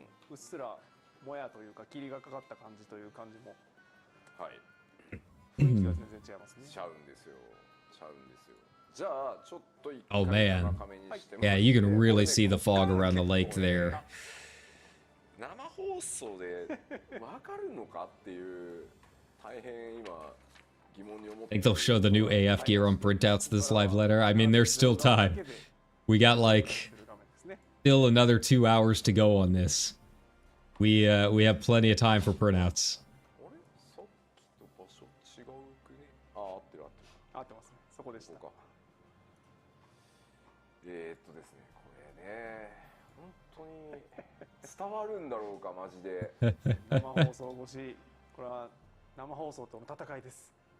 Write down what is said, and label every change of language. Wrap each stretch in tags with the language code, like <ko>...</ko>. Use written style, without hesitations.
<ja>うっすらもやというか霧がかかった感じという感じもはい雰囲気が全然違いますね。ちゃうんですよ。ちゃうんですよ。じゃあちょっと一回</ja> <en>Oh man. Yeah, you can really see the fog around the lake there.</en> <ja>生放送でわかるのかっていう大変今疑問に思って</ja> <en>I think they'll show the new AF gear on printouts this live letter. I mean, there's still time. We got like still another 2 hours to go on this. We have plenty of time for printouts.</en> <ja>さっきと場所違うくね。あ、合ってる合ってる。合ってますね。そこでした。ですね、これね、本当に伝わるんだろうかマジで。生放送越し、これは生放送との戦いです。</ja>